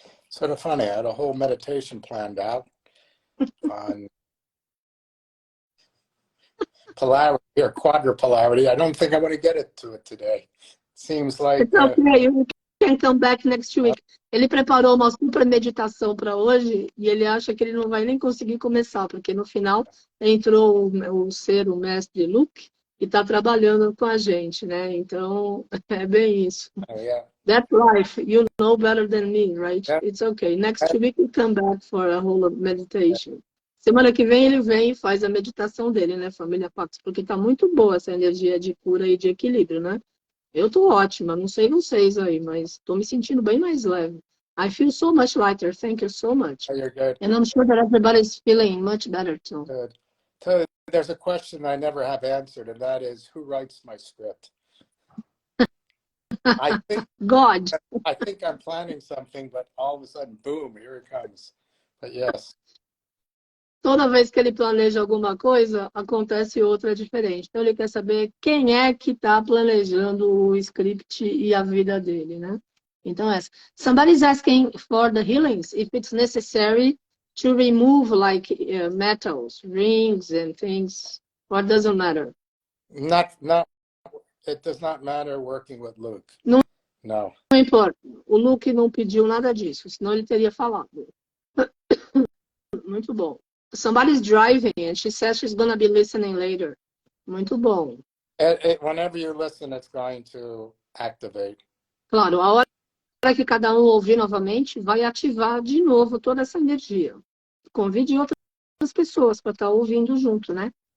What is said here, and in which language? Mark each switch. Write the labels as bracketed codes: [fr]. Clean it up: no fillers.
[en] Sort of funny, I had a whole meditation planned out on polarity or quadrupolarity. I don't think I want to get to it today. It seems like... It's okay, you can come back next week. [pt] Ele preparou uma super meditação para hoje e ele acha que ele não vai nem conseguir começar, porque no final entrou o Mestre Lugh e está trabalhando com a gente, né? Então, é bem isso. [en] yeah. That life, you know better than me, right? Yeah. It's okay. Next week we come back for a whole meditation. [pt] Semana que vem ele vem e faz a meditação dele, né, família Pax? Porque tá muito boa essa energia de cura e de equilíbrio, né? Eu tô ótima, não sei vocês aí, mas tô me sentindo bem mais leve. [en] I feel so much lighter. Thank you so much. Oh, you're good. And I'm sure that everybody's feeling much better too. Good. So there's a question I never have answered, and that is, who writes my script? I think I'm planning something, but all of a sudden, boom, here it comes. But yes. [pt] Toda vez que ele planeja alguma coisa, acontece outra diferente. Então ele quer saber quem é que está planejando o script e a vida dele, né? Então essa. [en] Somebody's asking for the healings, if it's necessary to remove like metals, rings and things, or doesn't matter? Not, it does not matter working with Lugh. [pt] Não, [en] no. [pt] Não importa. O Lugh não pediu nada disso, senão ele teria falado. Muito bom. [en] Somebody's driving and she says she's going to be listening later. [pt] Muito bom. [en] Whenever you listen, it's going to activate. [pt] Claro, a hora que cada um ouvir novamente, vai ativar de novo toda essa energia. Convide outras pessoas para estar ouvindo junto, né?